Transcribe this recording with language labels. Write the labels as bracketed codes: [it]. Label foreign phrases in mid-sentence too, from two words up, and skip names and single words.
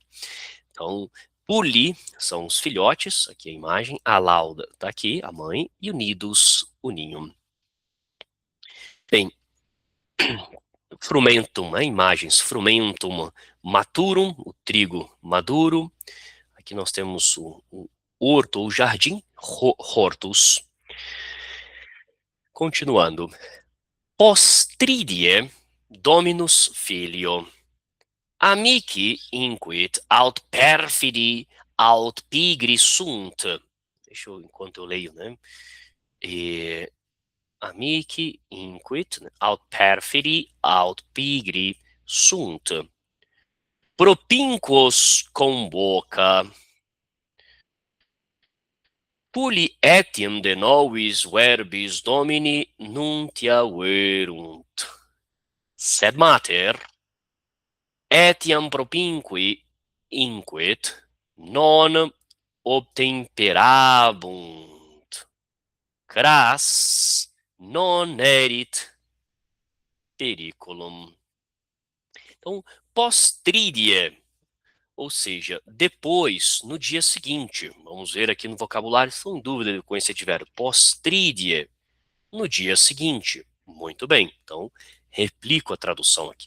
[pt] Então, Puli são os filhotes, aqui a imagem, a Lauda está aqui, a mãe, e o Nidus, o ninho. Bem, frumentum, né, imagens, [la] frumentum maturum, [pt] o trigo maduro. Aqui nós temos o horto, o jardim, hortus. Continuando. [la] Postridie dominus filio. Amici inquit aut perfidi aut pigri sunt. [pt] Deixa eu, enquanto eu leio, né? [la] Amici inquit aut perfidi aut pigri sunt. Propinquos convoca. Puli etiam de novis verbis domini nuntiaverunt. Sed mater etiam propinqui inquit non obtemperabunt. Cras non erit periculum. [pt] Então, postridie, ou seja, depois, no dia seguinte. Vamos ver aqui no vocabulário, estou em dúvida com esse advérbio. Postridie, no dia seguinte. Muito bem, então replico a tradução aqui.